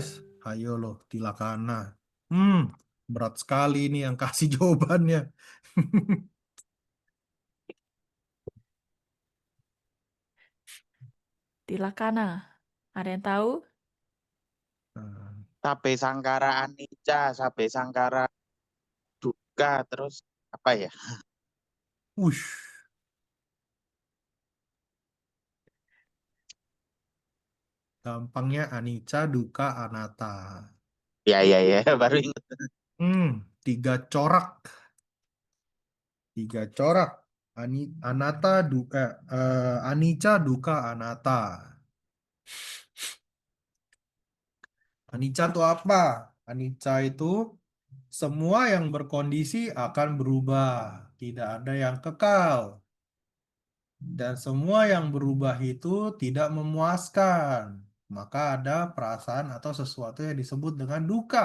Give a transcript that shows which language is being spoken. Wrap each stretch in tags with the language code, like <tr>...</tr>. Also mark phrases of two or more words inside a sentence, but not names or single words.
<id>Ayo loh, tilakana. Berat sekali ini yang kasih jawabannya. Tilakana. Ada yang tahu? Nah,</id> <pi>Sabe sangkara anicca, sabe sangkara dukkha,</pi> <id>terus apa ya? Wush. Gampangnya</id> <pi>anicca, dukkha, anatta.</pi> <id>Ya, baru ingat. 3 corak. 3 corak.</id> <pi>Anatta, dukkha, anicca, dukkha, anatta.</pi> <id>Anicca itu apa? Anicca itu semua yang berkondisi akan berubah. Tidak ada yang kekal. Dan semua yang berubah itu tidak memuaskan. Maka ada perasaan atau sesuatu yang disebut dengan duka.</id>